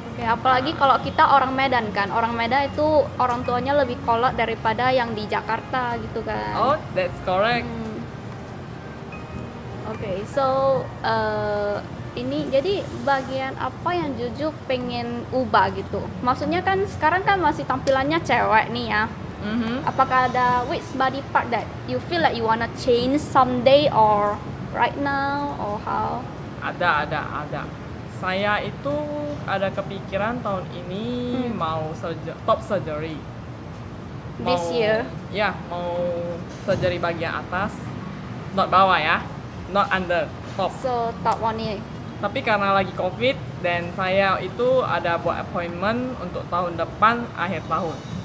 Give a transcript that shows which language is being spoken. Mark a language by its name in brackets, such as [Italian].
[Indonesian] Oke, apalagi kalau kita orang Medan kan. Orang Medan itu orang tuanya lebih kolot daripada yang di Jakarta gitu kan. [English] Oh, that's correct. [Indonesian] Oke, so ini jadi bagian apa yang Juju pengen ubah gitu? Maksudnya kan sekarang kan masih tampilannya cewek nih ya. Apakah ada [English] which body part that you feel like you wanna change someday or right now or how? [Indonesian] Ada. Saya itu ada kepikiran tahun ini mau top surgery. [English] This year? [Indonesian] Ya, mau surgery bagian atas, not bawah ya, [English] not under, top. So top one year. [Indonesian] Tapi karena lagi COVID dan saya itu ada buat appointment untuk tahun depan akhir tahun.